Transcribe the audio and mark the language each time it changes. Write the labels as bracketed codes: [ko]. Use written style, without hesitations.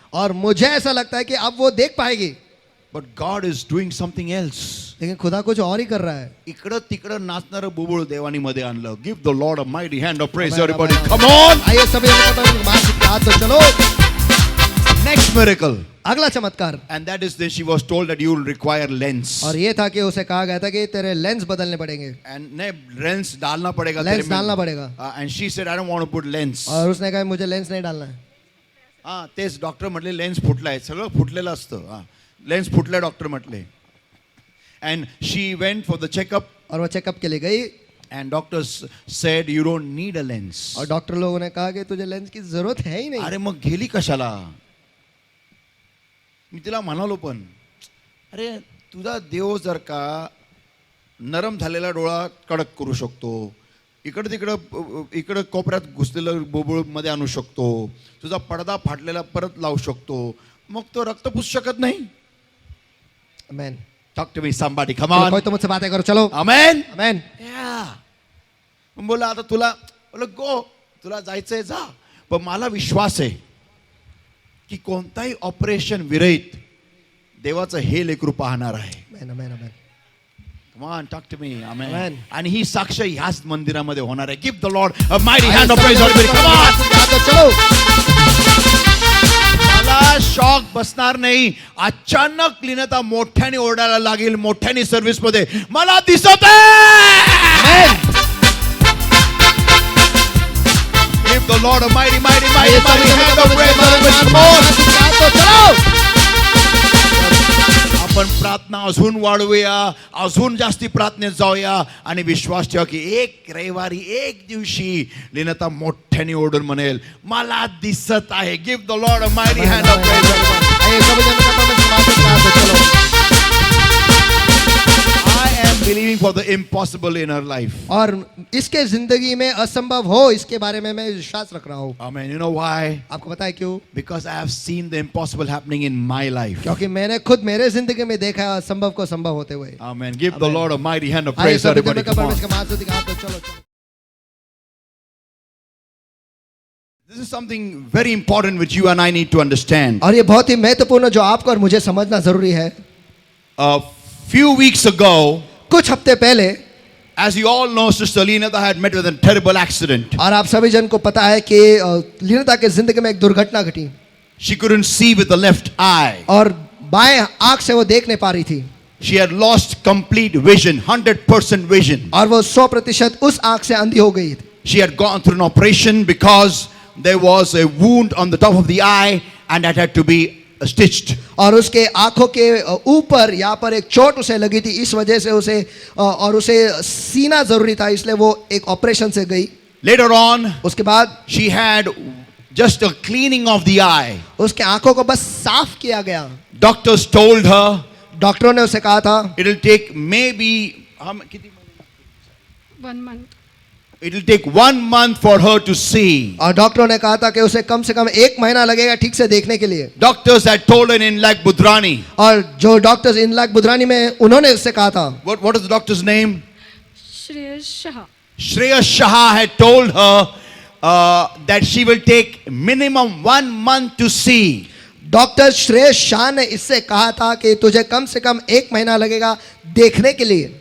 [hi] और मुझे ऐसा लगता है कि अब वो देख पाएगी. [en] But God is doing something else. [hi] लेकिन खुदा कुछ और ही कर रहा है. [mr] इकडं तिकडं नाचणारं बुबुळ देवानी मध्ये आणलं. [en] Give the Lord a mighty hand of praise, Amen, everybody. amen. Come on. [hi] आइए सभी तो चलो. [en] Next miracle. [hi] अगला चमत्कार. [en] And that is that she was told that you will require lens. [hi] और ये था कि उसे कहा गया था कि तेरे लेंस बदलने पड़ेंगे. And ने lens डालना पड़ेगा. लेंस तेरे में. डालना पड़ेगा. [en] And she said, I don't want to put lens. [hi] और उसने कहा मुझे लेंस नहीं डालना है. [mr] हा तेच डॉक्टर म्हटले लेन्स फुटलाय. सगळं फुटलेलं असतं. हा लेन्स फुटले डॉक्टर म्हटले. [en] And she went for the checkup. [hi] और वो चेकअप के लिए गई. [en] And doctors said you don't need a lens. [hi] और डॉक्टर लोगों ने कहा कि तुझे लेंस की जरूरत है ही नहीं. [mr] अरे मग गेली कशाला? मी तिला म्हणालो पण, अरे तुझा देव जर का नरम झालेला डोळा कडक करू शकतो, इकडं कोपऱ्यात घुसलेलं बोबुळ मध्ये आणू शकतो, तुझा पडदा फाटलेला परत लावू शकतो, मग तो रक्त पुसू शकत नाही? आमेन. [en] Talk to me somebody, come on. [hi] कोई तो मुझसे बातें करो चलो. [en] Amen. [hi] आमेन. [en] Yeah. [mr] मग बोला आता तुला जायचंय जा, पण मला विश्वास आहे की कोणताही ऑपरेशन विरहित देवाचं हे लेकरू पाहणार आहे. आमेन आमेन आमेन. [en] Come on, talk to me. Amen. Amen. [mr] आणि ही साक्ष ह्याच मंदिरामध्ये होणार आहे. [en] Give the Lord a mighty hand of praise, everybody. Come on. [hi] तो चलो. [mr] मला शॉक बसणार नाही. अचानक लीनता मोठ्याने ओरडायला लागेल, मोठ्याने सर्व्हिस मध्ये मला दिसत आहे. [en] Give the Lord a mighty hand of praise, everybody. Come on. [hi] तो चलो. [mr] आपण प्रार्थना अजून वाढवूया, अजून जास्ती प्रार्थनेत जाऊया आणि विश्वास ठेवा की एक रविवारी एक दिवशी लीनता मोठ्याने ओरडून म्हणेल मला दिसत आहे. [en] Give the Lord a mighty hand of praise. [hi] आइए सभी जन तो चलो. [en] I am believing for the impossible in her life. [hi] और इसके जिंदगी में असंभव हो इसके बारे में मैं विश्वास रख रहा हूँ. [en] Amen. You know why? [hi] आपको पता है क्यों? [en] Because I have seen the impossible happening in my life. [hi] क्योंकि मैंने खुद मेरे जिंदगी में देखा है असंभव को संभव होते हुए. [en] Amen. Give the Lord a mighty hand of [hi] आइए [en] praise, [hi] सभी [en] everybody. [hi] जन [en] Come on. [hi] परमेश्वर का महास्तुति गाते हैं. चलो चलो. [en] This is something very important which you and I need to understand. [hi] और ये बहुत ही महत्वपूर्ण जो आपको और मुझे समझना जरूरी है. [en] A few weeks ago, [hi] कुछ हफ्ते पहले, [en] as you all know, Sister Leenata had met with a terrible accident. [hi] और आप सभी जन को पता है कि लीनता के जिंदगी में एक दुर्घटना घटी [en] She couldn't see with the left eye. [hi] और बाएं आंख से वो देख नहीं पा रही थी. [en] She had lost complete vision, 100% vision. [hi] और वो 100% उस आंख से अंधी हो गई थी. [en] She had gone through an operation because there was a wound on the top of the eye and that had to be stitched. [hi] और उसके आंखों के ऊपर यहाँ पर एक चोट उसे लगी थी, इस वजह से उसे सीना जरूरी था, इसलिए वो एक ऑपरेशन से गई. [en] Later on, [hi] उसके बाद [en] she had just a cleaning of the eye. [hi] उसके आंखों को बस साफ किया गया. [en] Doctors told her [hi] डॉक्टरों ने उसे कहा था [en] it'll take maybe 1 month. it'll take 1 month for her to see. [hi] और डॉक्टरों ने कहा था कि उसे कम से कम 1 महीना लगेगा ठीक से देखने के लिए. [en] Doctors had told her in like Budrani. [hi] और जो डॉक्टर्स इन लाख बुधरानी में उन्होंने उससे कहा था, [en] What is the doctor's name? [hi] Shreyas Shah. [en] Shreyas Shah had told her that she will take minimum 1 month to see. [hi] Doctor Shreyas Shah ने इससे कहा था कि तुझे कम से कम 1 महीना लगेगा देखने के लिए.